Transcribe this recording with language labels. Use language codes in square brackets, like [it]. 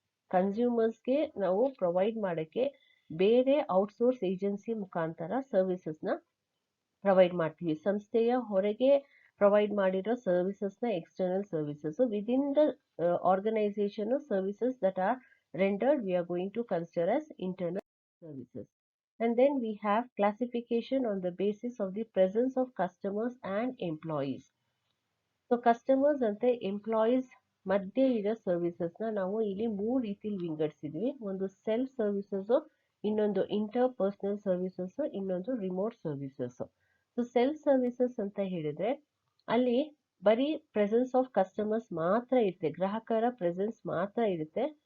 [kn] ಕನ್ಸ್ಯೂಮರ್ಸ್ಗೆ ನಾವು ಪ್ರೊವೈಡ್ ಮಾಡೋಕ್ಕೆ ಬೇರೆ ಔಟ್ಸೋರ್ಸ್ ಏಜೆನ್ಸಿ ಮುಖಾಂತರ ಸರ್ವಿಸಸ್ನ ಪ್ರೊವೈಡ್ ಮಾಡ್ತೀವಿ. ಸಂಸ್ಥೆಯ ಹೊರಗೆ ಪ್ರೊವೈಡ್ ಮಾಡಿರೋ [en] ಸರ್ವಿಸಸ್ನ external services within the organisation services that are rendered we are going to consider as internal services. And then we have classification on the basis of the presence of customers and employees. [kn] So customers ಅಂತೆ employees ಮಧ್ಯೆ ಇರೋ ಸರ್ವಿಸಸ್ನ ನಾವು ಇಲ್ಲಿ 3 ರೀತಿಲಿ ವಿಂಗಡಿಸಿದ್ವಿ. ಒಂದು self services, ಇನ್ನೊಂದು inter personal services, ಇನ್ನೊಂದು remote services. So self services ಅಂತ ಹೇಳಿದ್ರೆ ಅಲ್ಲಿ ಬರೀ ಪ್ರೆಸೆನ್ಸ್ ಆಫ್ ಕಸ್ಟಮರ್ಸ್ ಮಾತ್ರ ಇರುತ್ತೆ, ಗ್ರಾಹಕರ ಪ್ರೆಸೆನ್ಸ್ ಮಾತ್ರ ಇರುತ್ತೆ.